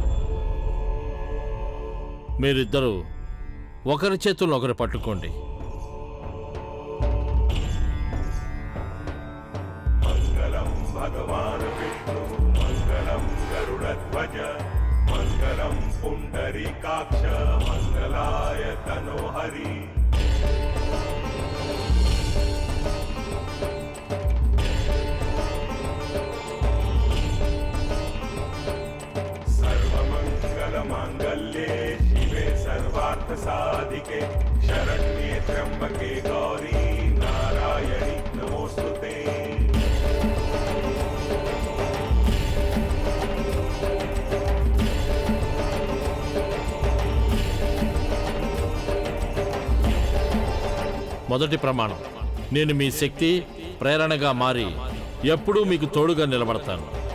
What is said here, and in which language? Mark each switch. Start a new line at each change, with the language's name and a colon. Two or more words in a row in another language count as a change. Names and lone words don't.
Telugu: మీరిద్దరూ ఒకరి చేతులను ఒకరు పట్టుకోండి.
Sanskrit: మంగళం భగవాన్ విష్ణు మంగళం గరుడధ్వజ మంగళం పుండరీకాక్ష మంగళాయ తనోహరి. सर्वमंगलमांगल्ये शिवे सर्वार्थसाधिके शरण्ये त्र्यंबके गौरी नारायणी नमोस्तुते.
Telugu: మొదటి ప్రమాణం, నేను మీ శక్తి, ప్రేరణగా మారి ఎప్పుడూ మీకు తోడుగా నిలబడతాను.